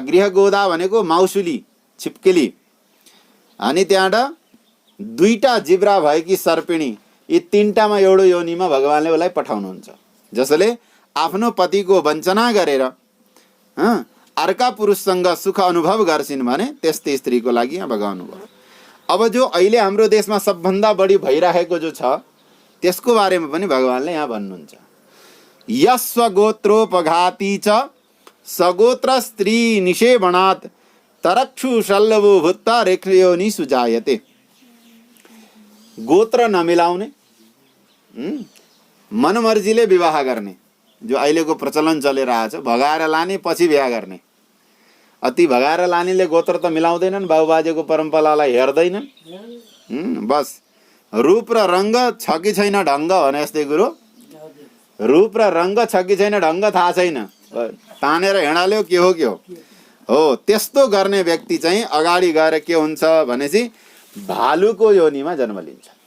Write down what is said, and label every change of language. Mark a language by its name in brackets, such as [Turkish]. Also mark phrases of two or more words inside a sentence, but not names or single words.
[Nepali] गृहगोधा भनेको माउसुली, छिप्केली। अनि त्यहाँबाट दुईटा जिब्रा भएकी सर्पिणी, यी तीनटामा एउटा योनिमा भगवानले उसलाई पठाउनुहुन्छ। जसले आफ्नो पतिको वञ्चना गरेर अर्का पुरुषसँग सुख अनुभव गर्छिन् भने त्यस्तै स्त्रीको लागि यहाँ भगवान भयो। अब जो अहिले हाम्रो देशमा सबभन्दा बढी भइरहेको जो छ त्यसको बारेमा पनि भगवानले यहाँ भन्नुहुन्छ। [Sanskrit] यस्वगोत्रोपघाती च सगोत्र स्त्री निषेवणात् तरक्षु शल्लवो भूत्वा रेखयोनि सुजायते। [Nepali] गोत्र नमिलाउने, मनमर्जीले विवाह गर्ने जो अहिलेको प्रचलन चलिरहेछ, भगाएर लाने पछि बिहा गर्ने। अति भगाएर लानेले गोत्र त मिलाउँदैनन्, बाबुबाजेको परम्परालाई हेर्दैनन्। बस रूप र रङ्ग छ कि छैन ढङ्ग भने जस्तै कुरो, रूप र रङ्ग छ कि छैन ढङ्ग थाहा छैन, तानेर हिँडाल्यो के हो त्यस्तो गर्ने व्यक्ति चाहिँ अगाडि गएर के हुन्छ भनेपछि भालुको योनिमा जन्म लिन्छ।